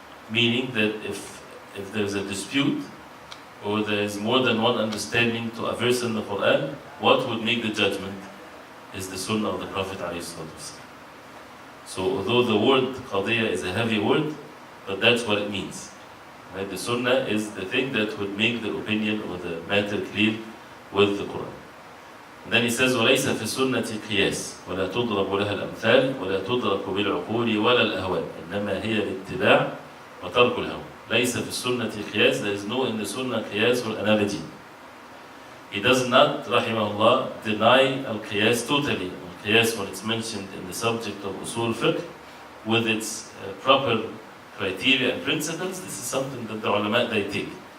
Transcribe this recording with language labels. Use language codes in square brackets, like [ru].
[en] Meaning that if there's a dispute, or there is more than one understanding to a verse in the Quran, what would make the judgment is the Sunnah of the Prophet ﷺ. So although the word qadiyya is a heavy word, but that's what it means. Right? The Sunnah is the thing that would make the opinion or the matter clear with the Quran. And then he says, [ar] وَلَيْسَ فِي السُنَّةِ قِيَاسٌ وَلَا تُضْرَبُ لَهَا الْأَمْثَالِ وَلَا تُدْرَكُ بِالْعُقُولِ وَلَا الْأَهْوَاءِ إِنَّمَا هِيَ الاتباع وَتَرْكُ الْهَوَى. لَيْسَ فِي السُنَّةِ قِيَاسٌ. [en] There is no in the Sunnah qiyas or analogy. He does not, rahimahullah, deny al-qiyas totally. Al-qiyas, when it's mentioned in the subject of Usool fiqh, with its proper criteria and principles, this is something that the ulama, they take.